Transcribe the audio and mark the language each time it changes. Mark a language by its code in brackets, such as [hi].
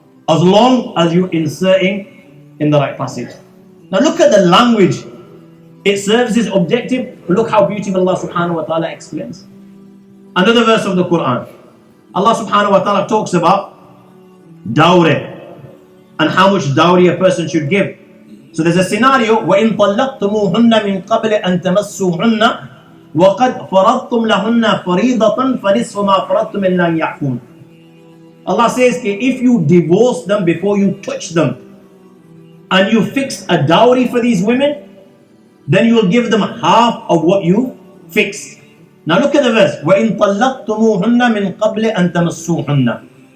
[en] As long as you're inserting in the right passage. Now look at the language. It serves its objective. Look how beautiful Allah subhanahu wa ta'ala explains. Another verse of the Quran. Allah subhanahu wa ta'ala talks about dowry and how much dowry a person should give. So there's a scenario [ar] وَإِن طَلَّقْتُمُوهُنَّ مِن قَبْلِ أَن تَمَسُّوهُنَّ وَقَدْ فَرَضْتُمْ لَهُنَّ فَرِيضَةً فَنِصْفُ مَا فَرَضْتُمْ إِلَّا أَن يَعْفُونَ. [en] Allah says if you divorce them before you touch them and you fix a dowry for these women, then you will give them half of what you fixed. Now look at the verse. [ar] وَإِن طَلَّقْتُمُوهُنَّ مِن قَبْلِ أَن تَمَسُّوهُنَّ.